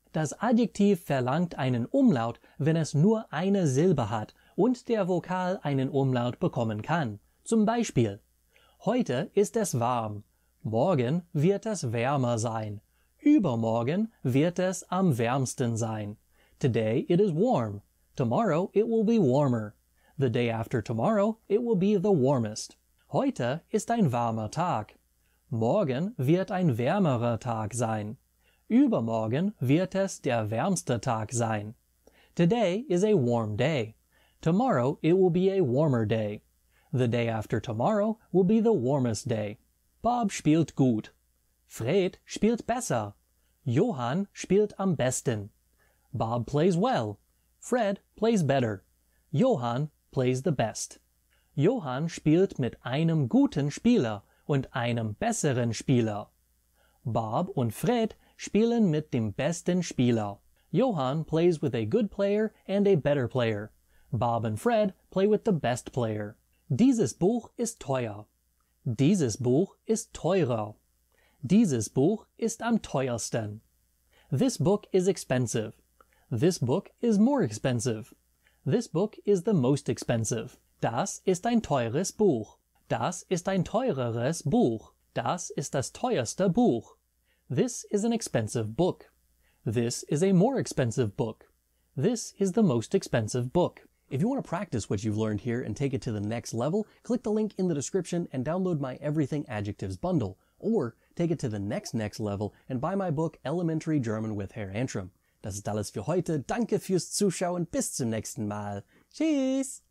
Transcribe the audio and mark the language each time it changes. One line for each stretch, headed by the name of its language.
German: Das Adjektiv verlangt einen Umlaut, wenn es nur eine Silbe hat und der Vokal einen Umlaut bekommen kann. Zum Beispiel: Heute ist es warm, morgen wird es wärmer sein, übermorgen wird es am wärmsten sein.
English: Today it is warm, tomorrow it will be warmer, the day after tomorrow it will be the warmest.
German: Heute ist ein warmer Tag, morgen wird ein wärmerer Tag sein. Übermorgen wird es der wärmste Tag sein.
English: Today is a warm day. Tomorrow it will be a warmer day. The day after tomorrow will be the warmest day.
German: Bob spielt gut. Fred spielt besser. Johann spielt am besten.
English: Bob plays well. Fred plays better. Johann plays the best.
German: Johann spielt mit einem guten Spieler und einem besseren Spieler. Bob und Fred spielen mit dem besten Spieler.
English: Johann plays with a good player and a better player. Bob and Fred play with the best player.
German: Dieses Buch ist teuer. Dieses Buch ist teurer. Dieses Buch ist am teuersten.
English: This book is expensive. This book is more expensive. This book is the most expensive.
German: Das ist ein teures Buch. Das ist ein teureres Buch. Das ist das teuerste Buch.
English: This is an expensive book. This is a more expensive book. This is the most expensive book. If you want to practice what you've learned here and take it to the next level, click the link in the description and download my Everything Adjectives bundle. Or take it to the next level and buy my book Elementary German with Herr Antrim.
German: Das ist alles für heute. Danke fürs Zuschauen. Bis zum nächsten Mal. Tschüss!